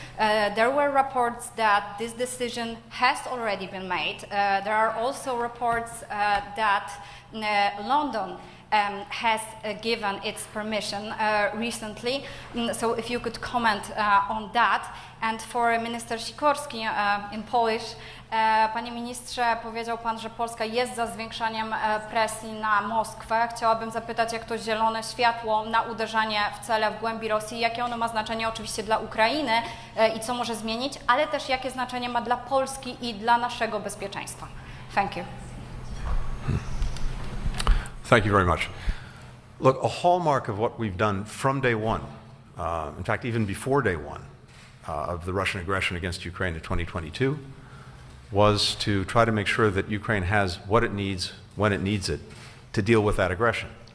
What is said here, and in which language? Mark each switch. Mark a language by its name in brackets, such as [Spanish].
[English] There were reports that this decision has already been made. There are also reports that London has given its permission recently. So if you could comment on that. And for Minister Sikorski in Polish, [Polish] Panie ministrze, powiedział Pan, że Polska jest za zwiększaniem presji na Moskwę. Chciałabym zapytać, jak to zielone światło na uderzanie w cele w głębi Rosji, jakie ono ma znaczenie oczywiście dla Ukrainy i co może zmienić, ale też jakie znaczenie ma dla Polski i dla naszego bezpieczeństwa. [English] Thank you. Thank you very much. Look, a hallmark of what we've done from day one, in fact, even before day one of the Russian aggression against Ukraine in 2022, was to try to make sure that Ukraine has what it needs when it needs it to deal with that aggression.